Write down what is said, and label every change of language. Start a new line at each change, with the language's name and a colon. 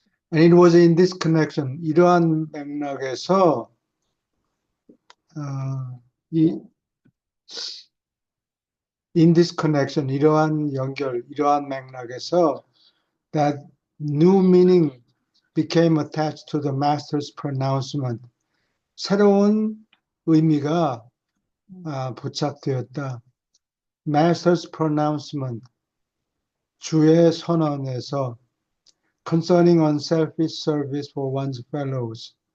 English: And it was in this connection
Korean: 이러한 맥락에서
English: in this connection
Korean: 이러한 연결 이러한 맥락에서
English: that new meaning became attached to the master's pronouncement.
Korean: 새로운 의미가 부착되었다.
English: Master's pronouncement,
Korean: 주의 선언에서
English: concerning unselfish service for one's fellows.